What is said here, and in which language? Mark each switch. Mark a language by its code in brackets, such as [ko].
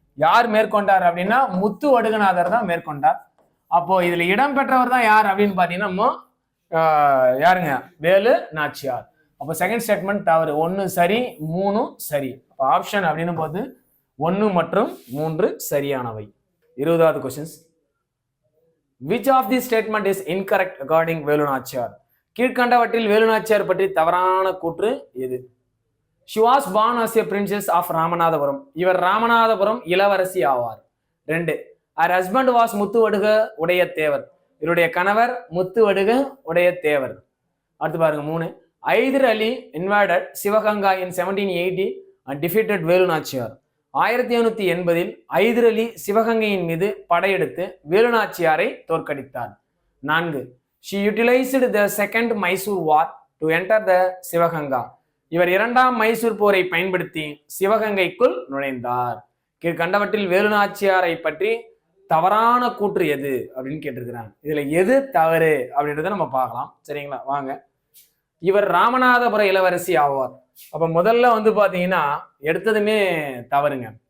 [ta] யார் மேற்கொண்டார் அப்படின்னா முத்து வடுகநாதர் தான் மேற்கொண்டார். அப்போ இதுல இடம் பெற்றவர் தான் யார் அப்படின்னு பாத்தீங்கன்னா யாருங்க? வேலு நாச்சியார். அப்போ செகண்ட் ஸ்டேட்மெண்ட் தவறு. 1 சரி, 3 சரி. அப்போ ஆப்ஷன் அப்படின்னு போது 1 மற்றும் 3 சரியானவை. 20வது questions. [en] Which of these statement is incorrect according Velu Nachiyar? [ta] கீழ்கண்டவற்றில் வேலு நாச்சியார் பற்றி தவறான கூற்று எது? [en] She was born as a princess of Ramanathapuram. [ta] இவர் ராமநாதபுரம் இளவரசி ஆவார். 2. [en] Her husband was [ta] முத்துவடுக உடைய தேவர். இவருடைய கணவர் முத்துவடுக உடைய தேவர். அடுத்து பாருங்க 3. [en] Hyder Ali invaded Sivaganga in 1780 and defeated Velu Nachiyar. [ta] 1780 Hyder அலி சிவகங்கையின் மீது படையெடுத்து வேலு நாச்சியாரை தோற்கடித்தார். 4. [en] She utilized the second Mysore war to enter the Sivaganga. [ta] இவர் 2ஆம் மைசூர் போரை பயன்படுத்தி சிவகங்கைக்குள் நுழைந்தார். கீழ்கண்டவற்றில் வேலு நாச்சியாரை பற்றி தவறான கூற்று எது அப்படின்னு கேட்டிருக்கிறாங்க. இதுல எது தவறு அப்படின்றத நம்ம பார்க்கலாம். சரிங்களா? வாங்க. இவர் ராமநாதபுர இளவரசி ஆவார். அப்ப முதல்ல வந்து பாத்தீங்கன்னா எடுத்ததுமே தவறுங்க.